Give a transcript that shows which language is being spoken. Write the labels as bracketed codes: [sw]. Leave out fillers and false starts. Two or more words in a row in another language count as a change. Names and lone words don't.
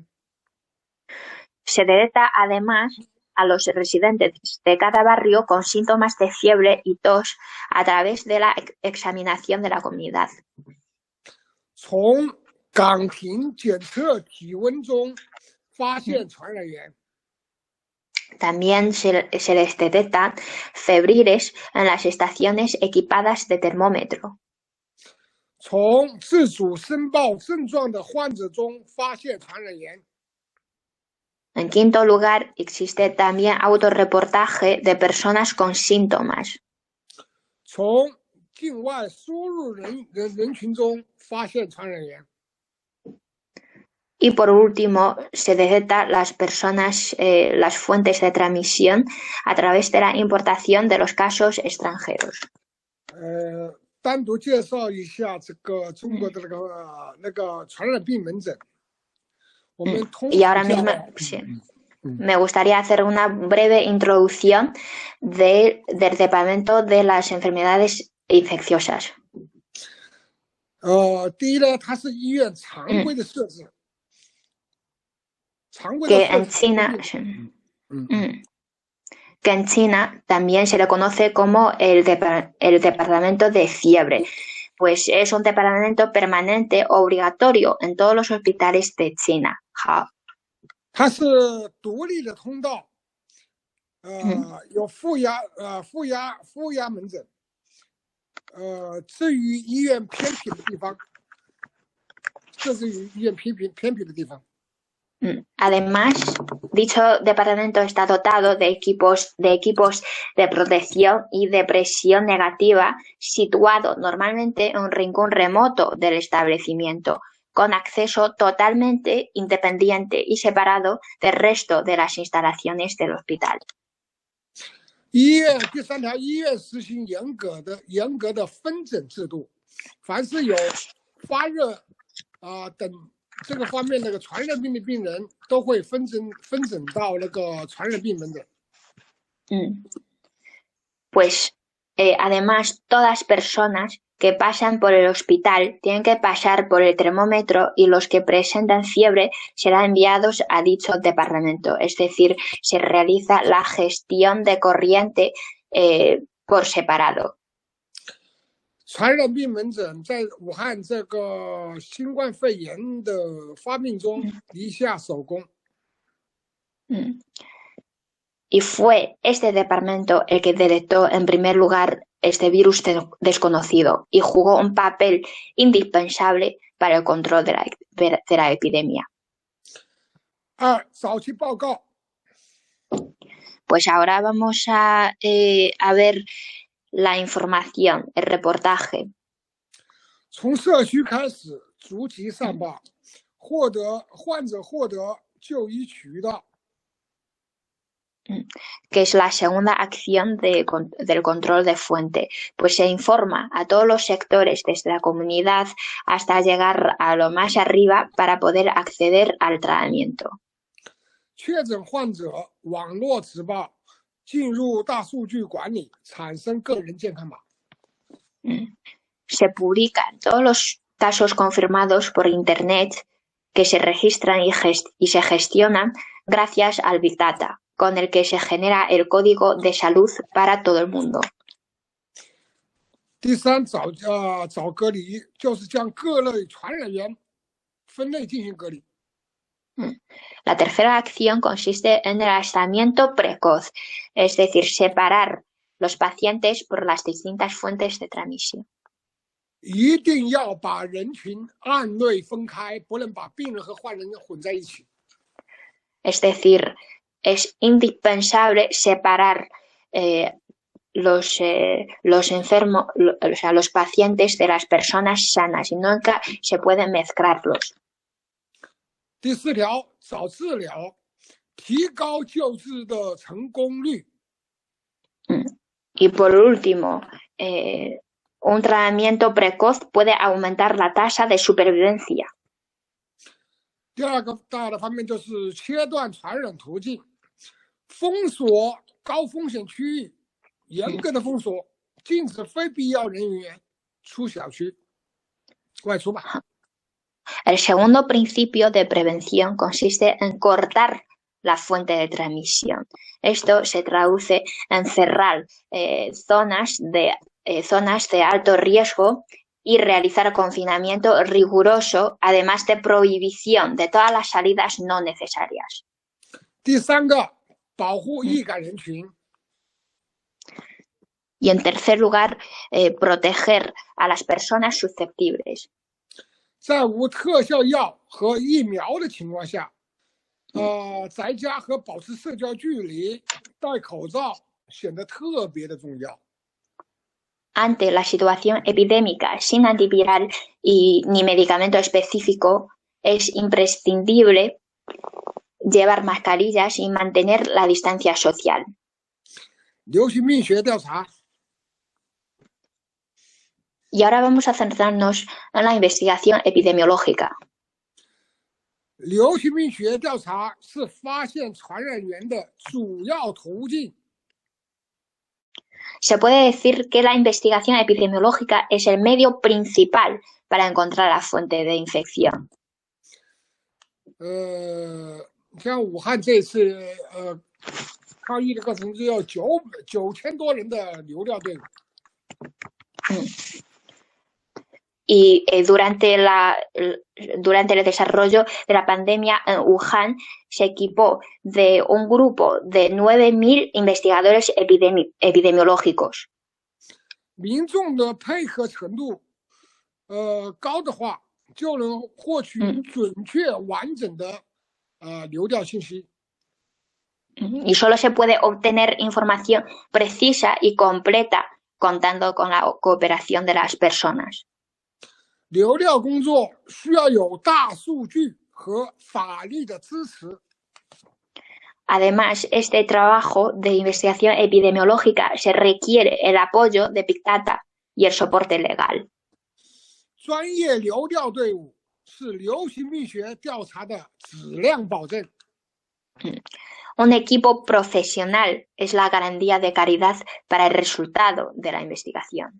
[es] Se detecta además a los residentes de cada barrio con síntomas de fiebre y tos a través de la examinación de la comunidad. [zh] 从岗亭检测体温中发现传染源。 [es] También se les detectan febriles en las estaciones equipadas de termómetro. [zh] 从自主申报症状的患者中发现传染源。 [es] En quinto lugar, existe también autorreportaje de personas con síntomas. [zh] 从境外输入人群中发现传染源。 [es] Y por último, se detecta las personas, las fuentes de transmisión a través de la importación de los casos extranjeros. [zh] 单独介绍一下这个中国的那个传染病门诊。 [es] Y ahora mismo, sí, me gustaría hacer una breve introducción del Departamento de las Enfermedades Infecciosas. [zh] 第一呢，它是医院常规的设置。 [es] Que en China también se le conoce como el departamento de fiebre, pues es un departamento permanente obligatorio en todos los hospitales de China. [zh] 它是独立的通道，有负压门诊，置于医院偏僻的地方，设置于医院偏僻的地方。 [es] Además, dicho departamento está dotado de equipos de protección y de presión negativa, situado normalmente en un rincón remoto del establecimiento, con acceso totalmente independiente y separado del resto de las instalaciones del hospital. [zh] 第3条，医院实行严格的分诊制度，凡是有发热等这个方面那个传染病的病人都会分诊到那个传染病门诊。 [es] Pues además todas personas que pasan por el hospital tienen que pasar por el termómetro y los que presentan fiebre serán enviados a dicho departamento, es decir, se realiza la gestión de corriente por separado. [zh] 传染病门诊在武汉这个新冠肺炎的发病中一下手工。 [es] Y fue este departamento el que detectó en primer lugar este virus desconocido y jugó un papel indispensable para el control de la epidemia. [zh] 早期报告。 [es] Pues ahora vamos a ver la información, el reportaje. [zh] 从社区开始逐级上报，患者获得就医渠道。 [es] que es la segunda acción del control de fuente, pues se informa a todos los sectores desde la comunidad hasta llegar a lo más arriba para poder acceder al tratamiento. [zh] 确诊患者网络直报进入大数据管理，产生个人健康码。 [es] Se publican todos los casos confirmados por Internet que se registran y se gestionan gracias al [en] Big Data, [es] con el que se genera el código de salud para todo el mundo. [zh] 第三，早隔离就是将各类传染源分类进行隔离。 [es] La tercera acción consiste en el aislamiento precoz, es decir, separar los pacientes por las distintas fuentes de transmisión. [zh] 一定要把人群按类分开，不能把病人和患人混在一起。 [es] Es decir, es indispensable separar los enfermos, o sea, los pacientes de las personas sanas y nunca se pueden mezclarlos. [zh] 第四条，早治疗，提高救治的成功率。 [es] Y por último, un tratamiento precoz puede aumentar la tasa de supervivencia. [zh] 第二个大的方面就是切断传染途径，封锁高风险区域，严格的封锁，禁止非必要人员出小区外出吧。 [es] El segundo principio de prevención consiste en cortar la fuente de transmisión. Esto se traduce en cerrar zonas de alto riesgo y realizar confinamiento riguroso, además de prohibición de todas las salidas no necesarias. [zh] 第三个，保护易感人群。 [es] Y en tercer lugar, proteger a las personas susceptibles. [zh] 在无特效药和疫苗的情况下，在家和保持社交距离、戴口罩显得特别的重要。 [es] Ante la situación epidémica sin antiviral ni medicamento específico, es imprescindible llevar mascarillas y mantener la distancia social. [zh] 流行病学调查。 [es] Y ahora vamos a centrarnos en la investigación epidemiológica. [zh] 流行病学调查是发现传染源的主要途径。 [es] Se puede decir que la investigación epidemiológica es el medio principal para encontrar la fuente de infección. [zh] 像武汉这次抗疫的过程只有9000多人的流调队伍。 [es] Y durante el desarrollo de la pandemia en Wuhan se equipó de un grupo de 9000 investigadores epidemiológicos. [zh] 民众的配合程度高的话，就能获取准确完整的流调信息。 [es] Y solo se puede obtener información precisa y completa contando con la cooperación de las personas. [zh] 流调工作需要有大数据和法律的支持。 [es] Además, este trabajo de investigación epidemiológica se requiere el apoyo de [en] Big Data [es] y el soporte legal. [zh] 专业流调队伍是流行病学调查的质量保证。 [es] Un equipo profesional es la garantía de calidad para el resultado de la investigación.